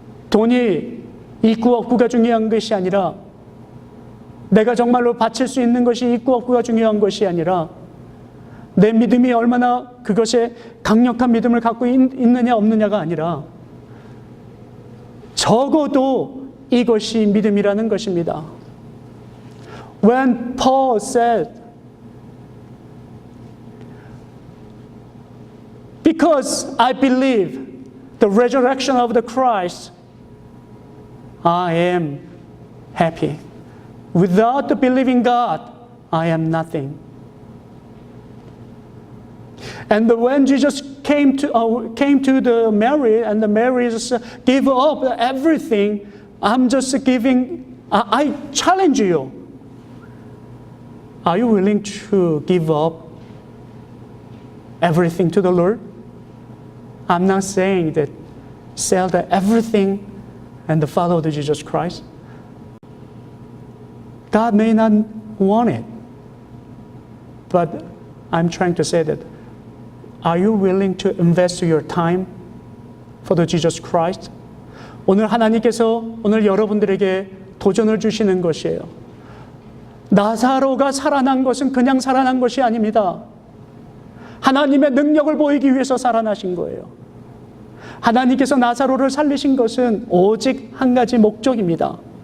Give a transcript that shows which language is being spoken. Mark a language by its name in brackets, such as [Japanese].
[Korean] 돈이 있고 없고가 중요한 것이 아니라, 내가 정말로 바칠 수 있는 것이 있고 없고가 중요한 것이 아니라, 내 믿음이 얼마나 그것에 강력한 믿음을 갖고 있느냐 없느냐가 아니라, 적어도 이것이 믿음이라는 것입니다. [English] When Paul said, because I believe the resurrection of the Christ, I am happy. Without the believing God, I am nothing. And when Jesus came to the Mary, and the Mary just gave up everything, I'm just giving, I challenge you. Are you willing to give up everything to the Lord? I'm not saying that sell everything and follow the Jesus Christ. God may not want it, but I'm trying to say that, are you willing to invest your time for the Jesus Christ? [Korean] 오늘 하나님께서 오늘 여러분들에게 도전을 주시는 것이에요. 나사로가 살아난 것은 그냥 살아난 것이 아닙니다. 하나님의 능력을 보이기 위해서 살아나신 거예요. 하나님께서 나사로를 살리신 것은 오직 한 가지 목적입니다.